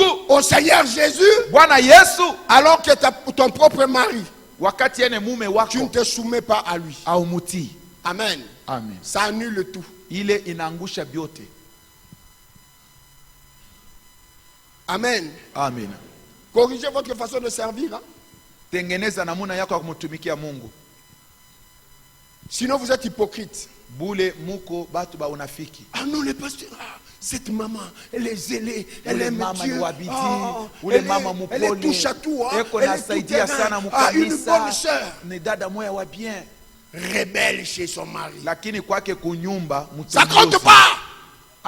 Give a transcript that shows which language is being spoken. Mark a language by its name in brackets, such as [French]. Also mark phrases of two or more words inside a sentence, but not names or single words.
[French] au Seigneur Jésus. [Swahili] Bwana Yesu, [French] alors que ton propre mari, [Swahili] wakati yeye mume wako, [French] tu ne te soumets pas à lui. [Swahili] Haumutii. Amen. Amen. [French] Ça annule tout. [Swahili] Ile inaangusha vyote. Amen. Amen. [French] Corrigez votre façon de servir. Hein? [Swahili] Tengeneza namuna yako ya kumtumikia Mungu. [French] Sinon vous êtes hypocrite. [Swahili] Bule muko batu ba unafiki. [French] Ah non, le pasteur, cette maman, elle est zélée, elle aime Dieu. Elle touche à tout. Elle est une bonne sœur. Rebelle chez son mari. Ça compte pas.